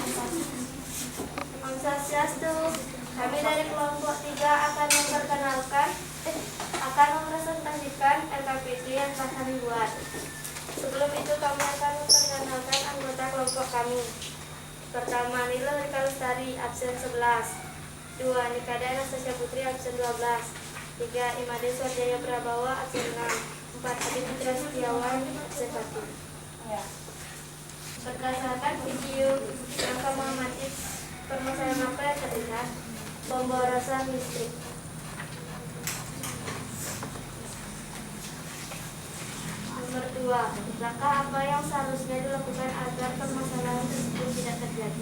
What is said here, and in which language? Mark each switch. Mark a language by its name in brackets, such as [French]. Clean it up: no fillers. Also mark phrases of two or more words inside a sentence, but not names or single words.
[Balinese] Om Swastiastu, [Indonesian] kami dari kelompok 3 akan mempresentasikan LKPD yang telah kami buat. Sebelum itu kami akan memperkenalkan anggota kelompok kami. Pertama, Nila Rika Lestari, absen 11. 2. Nikada Anastasia Putri absen 12. 3. Imade Swarjaya Prabawa absen 6. 4. Adi Putra Setiawan absen 1. Ya. Berdasarkan video yang kamu amati, permasalahan apa yang terlihat? Pemborosan listrik. Nomor 2. Langkah apa yang seharusnya dilakukan agar permasalahan tersebut tidak terjadi?